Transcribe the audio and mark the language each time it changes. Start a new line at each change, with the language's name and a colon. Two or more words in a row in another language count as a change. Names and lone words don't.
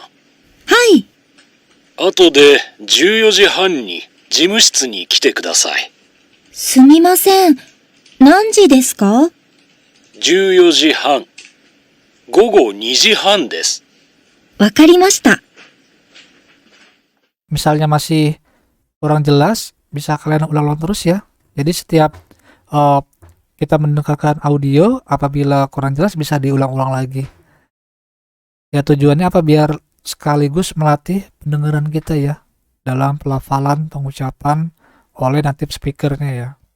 Japanese: はい。後で14時半に事務室に来てください。すみません。何時ですか 14時半。午後2時半です。わかりました。
Indonesian: Misalnya masih kurang jelas, bisa kalian ulang-ulang terus ya. Jadi setiap kita mendengarkan audio, apabila kurang jelas bisa diulang-ulang lagi. Ya, tujuannya apa? Biar sekaligus melatih pendengaran kita ya, dalam pelafalan pengucapan oleh
English: native speakernya
Indonesian: ya.